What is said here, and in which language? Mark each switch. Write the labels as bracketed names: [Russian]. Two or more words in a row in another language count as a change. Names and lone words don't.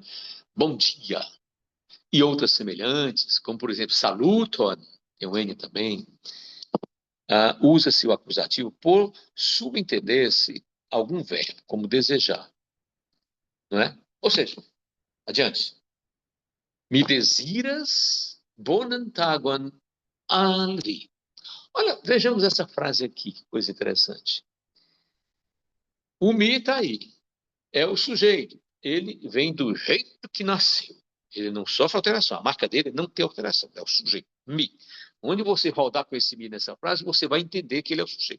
[Portuguese] Bom dia. E outras semelhantes, como, por exemplo, saluton, tem o N também, usa-se o acusativo por subentender-se algum verbo, como desejar, não é? Ou seja, adiante. [Esperanto] Mi desiras bonan tagon al vi. [Portuguese] Olha, vejamos essa frase aqui, que coisa interessante. O mi está aí, é o sujeito. Ele vem do jeito que nasceu. Ele não sofre alteração. A marca dele não tem alteração, é o sujeito. Mi. Onde você rodar com esse mi nessa frase, você vai entender que ele é o sujeito.